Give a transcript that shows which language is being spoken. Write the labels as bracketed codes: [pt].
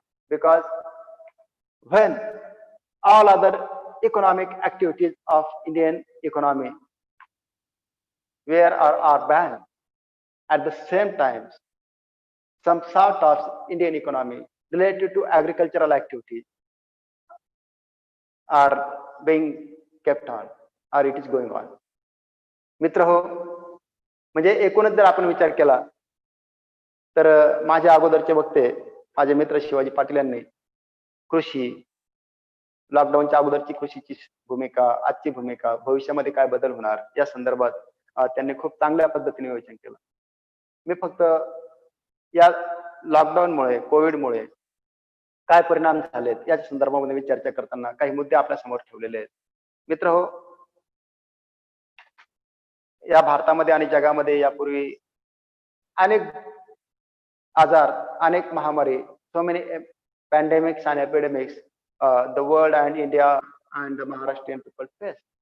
[en] Because when all other economic activities of Indian economy are banned, at the same time, some sort of Indian economy related to agricultural activities are being kept on, or it is going on. [mr] मित्र हो, म्हणजे एकूणच जर आपण विचार केला तर माझ्या अगोदरचे वक्ते माझे मित्र शिवाजी पाटील यांनी कृषी, लॉकडाऊनच्या अगोदरची कृषीची भूमिका, आजची भूमिका, भविष्यामध्ये काय बदल होणार या संदर्भात त्यांनी खूप चांगल्या पद्धतीने विवेचन केलं. मी फक्त या लॉकडाऊनमुळे, कोविडमुळे काय परिणाम झालेत या संदर्भामध्ये चर्चा करताना काही मुद्दे आपल्या समोर ठेवलेले आहेत. मित्र हो, या भारतामध्ये आणि जगामध्ये यापूर्वी अनेक आजार, अनेक महामारी, [en] so many pandemics and epidemics the world and India and the Maharashtrian people face.